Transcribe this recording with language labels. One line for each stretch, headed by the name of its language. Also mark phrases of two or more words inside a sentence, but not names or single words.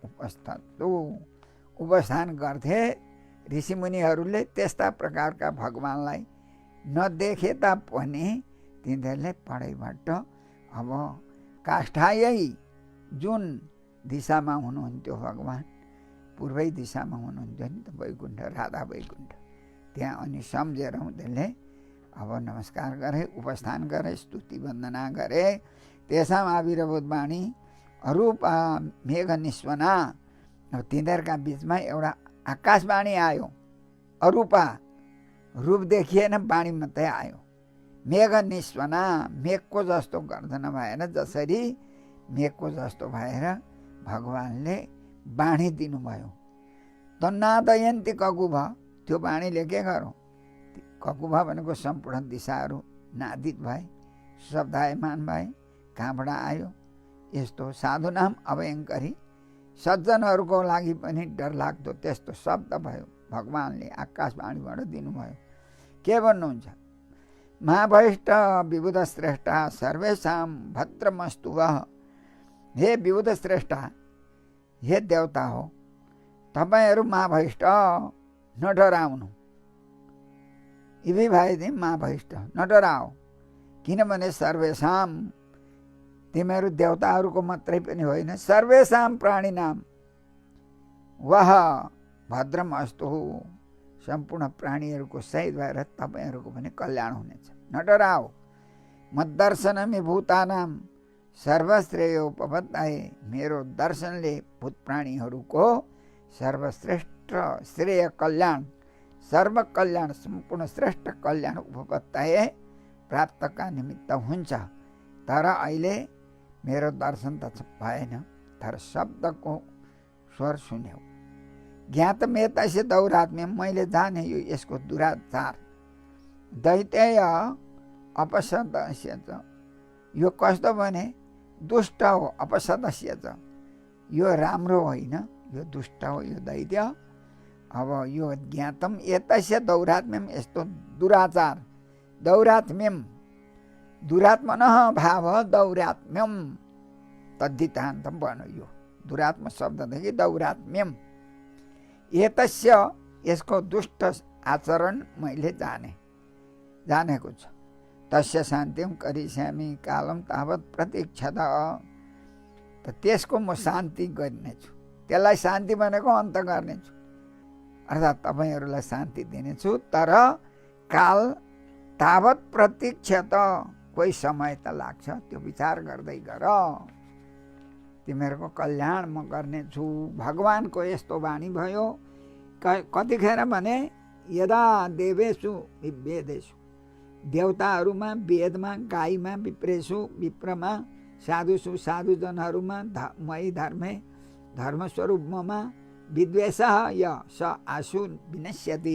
Nepali: उपस्थान गर्थे, ऋषिमुनिहरूले त्यस्ता प्रकारका भगवानलाई नदेखे तापनि तिनीहरूले पढैबाट अब काष्ठायै जुन दिशामा हुनुहुन्थ्यो भगवान, पूर्वै दिशामा हुनुहुन्थ्यो नि त वैकुण्ठ, राधा वैकुण्ठ, त्यहाँ अनि सम्झेर उनीहरूले अब नमस्कार गरे, उपस्थान गरे, स्तुति वन्दना गरे।
Sanskrit: तेषाम् आविर्भूत वाणी अरूपा मेघ निस्वना,
Nepali: अब तिनीहरूका बिचमा एउटा आकाशवाणी आयो। अरूपा रूप देखिएन, वाणी मात्रै आयो।
Sanskrit: मेघ निस्वना,
Nepali: मेघको जस्तो गर्दन भएर जसरी मेघको जस्तो भएर भगवानले वाणी दिनुभयो।
Sanskrit: तन्नादयन्ती ककुभ,
Nepali: त्यो वाणीले के गरौँ, ककुभ भनेको सम्पूर्ण दिशाहरू नादित भए, शब्दायमान भए, कहाँबाट आयो। यस्तो
Sanskrit: साधुनाम अभयङ्करी,
Nepali: सज्जनहरूको लागि पनि डरलाग्दो त्यस्तो शब्द भयो, भगवानले आकाशवाणीबाट दिनुभयो। के भन्नुहुन्छ,
Sanskrit: महाभैष्ट विबुध श्रेष्ठ सर्वेषां भद्रमस्तु वः, हे विबुध श्रेष्ठ,
Nepali: हे देवता हो, तपाईँहरू महाभैष्ट नडराउनु। यी भए महाभैष्ट नडराओ, किनभने सर्वेषां, तिमीहरू देवताहरूको मात्रै पनि होइन,
Sanskrit: सर्वेषां प्राणिनां वह भद्रम अस्तु,
Nepali: सम्पूर्ण प्राणीहरूको सहित भएर तपाईँहरूको पनि कल्याण हुनेछ, नडराओ।
Sanskrit: मद्दर्शनमि भूतानां सर्वश्रेयोपपत्तये,
Nepali: मेरो दर्शनले भूत प्राणीहरूको सर्वश्रेष्ठ श्रेय कल्याण, सर्व कल्याण, सम्पूर्ण श्रेष्ठ कल्याण उपपत्तये प्राप्तका निमित्त हुन्छ। तर अहिले मेरो दर्शन त भएन, तर शब्दको स्वर सुन्यौ।
Sanskrit: ज्ञातमेतस्य दौरात्म्यम,
Nepali: मैले जाने यो यसको दुराचार।
Sanskrit: दैतेय अपसदस्य च,
Nepali: यो कस्तो भने दुष्ट हो।
Sanskrit: अपसदस्य च,
Nepali: यो राम्रो होइन, यो दुष्ट हो, यो दैत्य। अब यो
Sanskrit: ज्ञातम एतस्य दौरात्म्यम,
Nepali: यस्तो दुराचार।
Sanskrit: दौरात्म्यम, दुरात्मनः भाव दौरात्म्यम, तद्धितान्तम बन्यो।
Nepali: यो दुरात्म शब्ददेखि
Sanskrit: दौरात्म्यम, एतस्य,
Nepali: यसको दुष्ट आचरण मैले जानेको छु।
Sanskrit: तस्य शान्तिम करिष्यामि कालम तावत् प्रतीक्षत,
Nepali: त त्यसको म शान्ति गर्नेछु। त्यसलाई शान्ति भनेको अन्त गर्नेछु, अर्थात् तपाईँहरूलाई शान्ति दिनेछु।
Sanskrit: तर काल तावत् प्रतीक्षत,
Nepali: कोही समय त लाग्छ, त्यो विचार गर्दै गर, तिमीहरूको कल्याण म गर्नेछु। भगवानको यस्तो वाणी भयो। कतिखेर भने
Sanskrit: यदा देवेषु वेदेषु,
Nepali: देवताहरूमा, वेदमा, गाईमा,
Sanskrit: विप्रेषु विप्रमा,
Nepali: साधुषु साधुजनहरूमा,
Sanskrit: मयि धर्मे
Nepali: धर्मस्वरूपमा,
Sanskrit: विद्वेषः य स आशु विनश्यति।